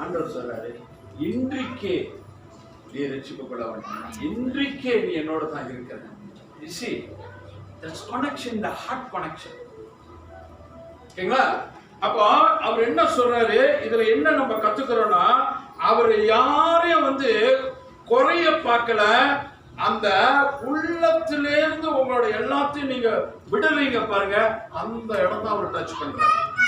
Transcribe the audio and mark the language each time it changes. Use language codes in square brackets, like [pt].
[ta] ஆண்டவர் சொல்றாரு, இன்றைக்கே நீ ரட்சிப்பு கொள்ள வேண்டும், இன்றைக்கே நீ என்னோட தான் இருக்கிற. [en] You see, that's connection, the heart connection. [ta] ஓகேங்களா? அப்போ அவர் என்ன சொல்றாரு, இதுல என்ன நம்ம கத்துக்கிறோம்னா, அவர் யாரையும் வந்து குறைய பார்க்கல, அந்த உள்ளத்திலிருந்து உங்களோட எல்லாத்தையும் நீங்க விடுறீங்க பாருங்க, அந்த இடம் தான் அவர் டச் பண்றாரு.